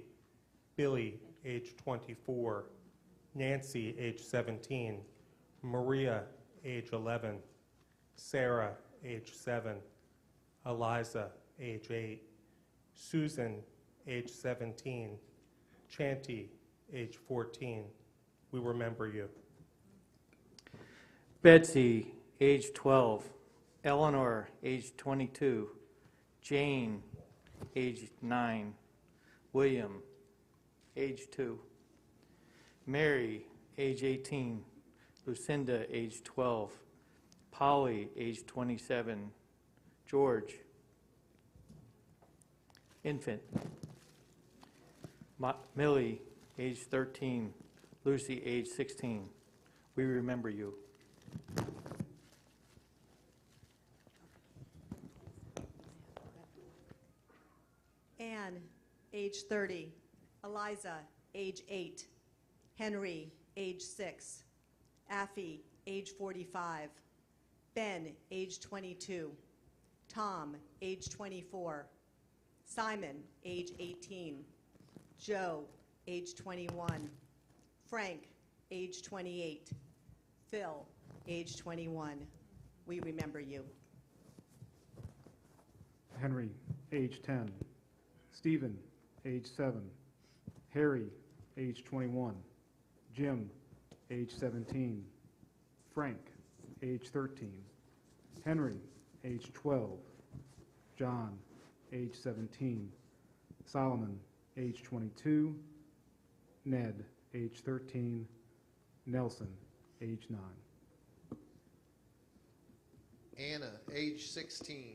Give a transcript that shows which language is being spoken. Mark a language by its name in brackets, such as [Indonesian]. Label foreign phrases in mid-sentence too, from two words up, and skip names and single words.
[English] Billy, age 24. Nancy, age 17. Maria, age 11. Sarah, age 7. Eliza, age 8. Susan, age 17. Chanty, age 14. We remember you. Betsy, age 12. Eleanor, age 22. Jane, age 9. William, age 2. Mary, age 18. Lucinda, age 12. Polly, age 27. George, infant. Millie, age 13. Lucy, age 16. We remember you. Anne, age 30. Eliza, age 8. Henry, age 6. Affy, age 45. Ben, age 22. Tom, age 24. Simon, age 18. Joe, age 21. Frank, age 28. Phil, age 21. We remember you. Henry, age 10. Stephen, age 7. Harry, age 21. Jim, age 17. Frank, age 13. Henry, age 12. John, age 17. Solomon, age 22. Ned, age 13. Nelson, age 9. Anna, age 16.